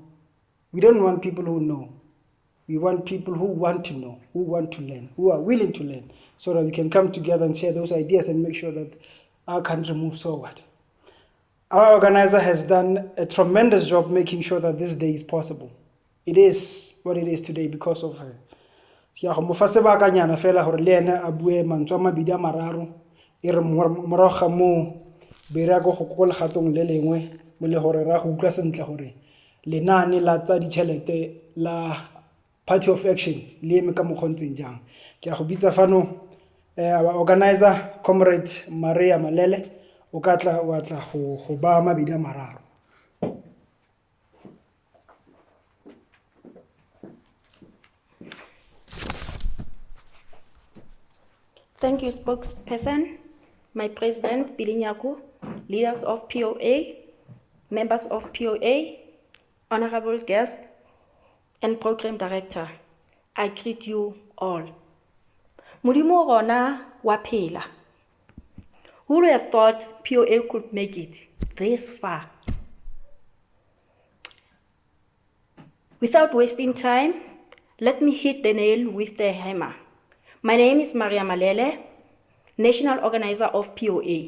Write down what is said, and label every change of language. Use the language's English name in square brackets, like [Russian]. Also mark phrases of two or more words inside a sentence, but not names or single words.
[English] We don't want people who know. We want people who want to know, who want to learn, who are willing to learn, so that we can come together and share those ideas and make sure that our country moves forward. Our organizer has done a tremendous job making sure that this day is possible. It is what it is today because of her. [Tswana] Ke a go mo fa sebakanyana fela gore le ene a bue mantswe a mabedi a mararo e re morago ga mo be re go go legatong le lengwe mo le gore ra go utlwa sentle gore lenaane la tsa ditšhelete la Party of Action le eme ka mokgontseng jang. Ke a go bitsa fano [English] our organizer comrade [Tswana] Maria Malele o ka tla wa tla go ba mabedi a mararo. [English] Thank you, spokesperson, my president, Bilinyaku, leaders of POA, members of POA, honorable guests, and program director. I greet you all. [Tswana] Modimo rona wa phela. [English] Who would have thought POA could make it this far? Without wasting time, let me hit the nail with the hammer. My name is Maria Malele, national organizer of POA.